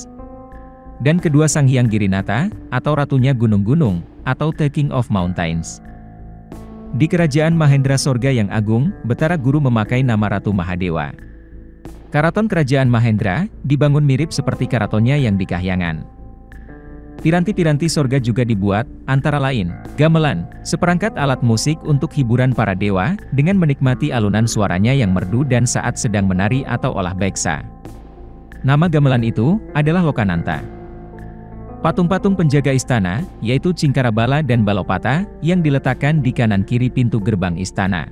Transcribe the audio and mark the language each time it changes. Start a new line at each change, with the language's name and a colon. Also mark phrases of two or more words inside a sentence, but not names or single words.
Indonesian: Dan kedua Sang Hyang Girinata, atau Ratunya Gunung-Gunung, atau
English: The King of Mountains.
Indonesian: Di kerajaan Mahendra Sorga yang agung, Betara Guru memakai nama Ratu Mahadewa. Karaton kerajaan Mahendra, dibangun mirip seperti karatonnya yang di Kahyangan. Piranti-piranti sorga juga dibuat, antara lain, gamelan, seperangkat alat musik untuk hiburan para dewa, dengan menikmati alunan suaranya yang merdu dan saat sedang menari atau olah beksa. Nama gamelan itu, adalah Lokananta. Patung-patung penjaga istana, yaitu Cingkarabala dan Balopata, yang diletakkan di kanan-kiri pintu gerbang istana.